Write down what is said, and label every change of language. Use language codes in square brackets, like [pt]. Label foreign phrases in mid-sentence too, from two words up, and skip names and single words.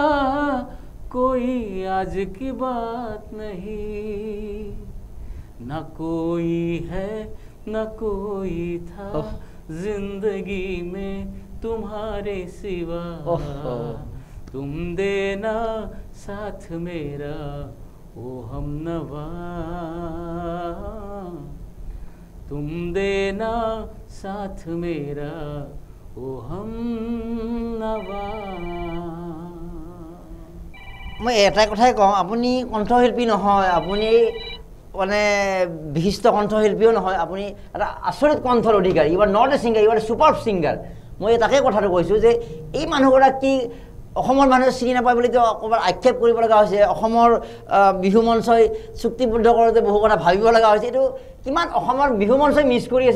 [hi] कोई आज की बात नहीं न कोई है न कोई था जिंदगी में तुम्हारे सिवा तुम देना साथ मेरा ओ हमनवा तुम देना साथ मेरा ओ हमनवा [as] মই এটাই কথাই কওঁ আপুনি কণ্ঠশিল্পী নহয় আপুনি মানে বিশিষ্ট কণ্ঠশিল্পীও নহয় আপুনি এটা আচৰিত কণ্ঠৰ অধিকাৰী [en] you are not a singer you are a super singer [as] মই তাকে কথাটো কৈছোঁ যে এই মানুহগৰাকী অসমৰ মানুহে চিনি নাপায় বুলি অকণমান আক্ষেপ কৰিব লগা হৈছে অসমৰ বিহু মঞ্চই চুক্তিবদ্ধ কৰোঁতে বহু কথা ভাবিব লগা হৈছে এইটো কিমান অসমৰ বিহু মঞ্চই মিছ কৰি আছে